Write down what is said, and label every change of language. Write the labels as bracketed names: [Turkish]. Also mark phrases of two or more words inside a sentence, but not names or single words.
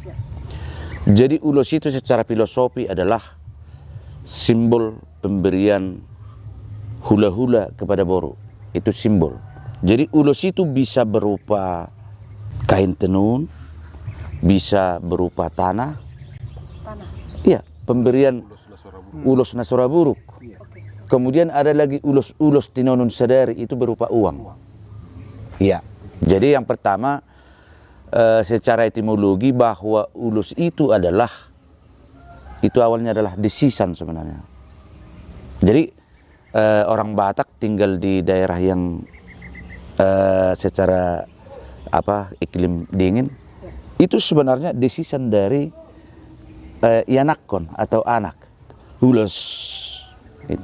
[Indonesian] Jadi ulos itu secara filosofi adalah simbol pemberian hula-hula kepada Boru. Itu simbol. Jadi ulos itu bisa berupa kain tenun, bisa berupa tanah. Iya, pemberian [Batak Toba] ulos nasora buruk. [Indonesian] Kemudian ada lagi [Batak Toba] ulos tinonun sadari, [Indonesian] itu berupa uang. Iya. Jadi yang pertama secara etimologi bahwa ulos itu awalnya adalah desisan sebenarnya. Jadi orang Batak tinggal di daerah yang secara iklim dingin, itu sebenarnya desisan dari Yanakon atau anak ulos itu.